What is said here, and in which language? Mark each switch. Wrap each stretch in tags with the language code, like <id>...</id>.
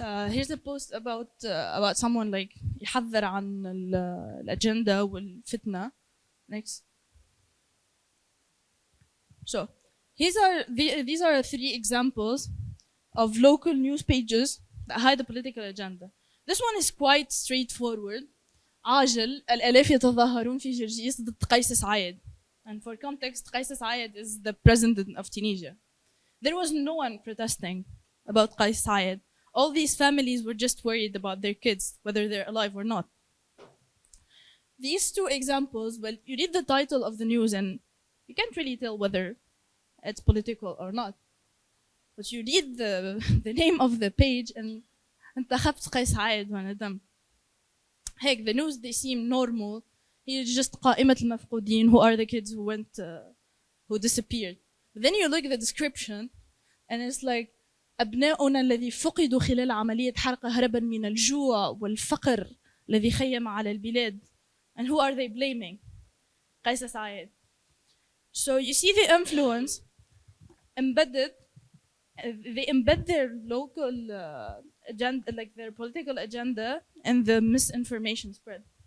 <en>Here's a post about someone like</en> <ar>يحذر عن الأجندة والفتنة.</ar> <en>Next. So these are 3 examples of local news pages that hide a political agenda. This one is quite straightforward.</en> <ar>عاجل الآلاف يتظاهرون في جرجيس ضد قيس سعيد.</ar> <en>And for context, Qais Said is the president of Tunisia. There was no one protesting about Qais Said. All these families were just worried about their kids, whether they're alive or not. These 2 examples, well, you read the title of the news and you can't really tell whether it's political or not. But you read the name of the page and</en> <ar>انتخبت قيس عايد وانا دم.</ar> <en>هيك the news they seem normal. هي just</en> <ar>قائمة المفقودين,</ar> <en>who are the kids who went who disappeared. But then you look at the description and it's like</en> <ar>أبناؤنا الذي فقدوا خلال عملية حرق هربا من الجوع والفقر الذي خيم على البلاد.</ar> <en>And who are they blaming?</en> <ar>قيس سعيد.</ar> <en>So you see the influence embedded. They embed their local agenda, like their political agenda, and the misinformation spread.</en>